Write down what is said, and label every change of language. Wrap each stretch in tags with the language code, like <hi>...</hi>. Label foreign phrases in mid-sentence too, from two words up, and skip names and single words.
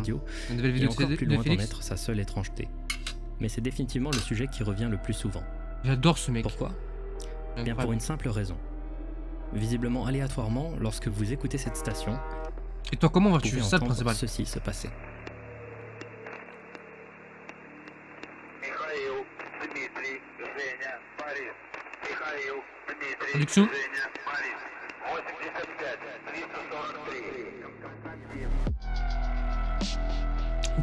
<fr>radio, Une nouvelle et vidéo encore plus de loin d'en Félix. être sa seule étrangeté. Mais c'est définitivement le sujet qui revient le plus souvent. J'adore ce mec. Pourquoi ? Bien Incroyable. pour une simple raison. Visiblement aléatoirement, lorsque vous écoutez cette station, Et toi, comment vous vas-tu pouvez faire ça le entendre principal? ceci se passer.</fr> <ru>Михаил, Дмитрий, Женя, Борис. Михаил, Дмитрий,</ru> <fr>Traduction.</fr> <ru>Женя, Борис. 85, 343.</ru>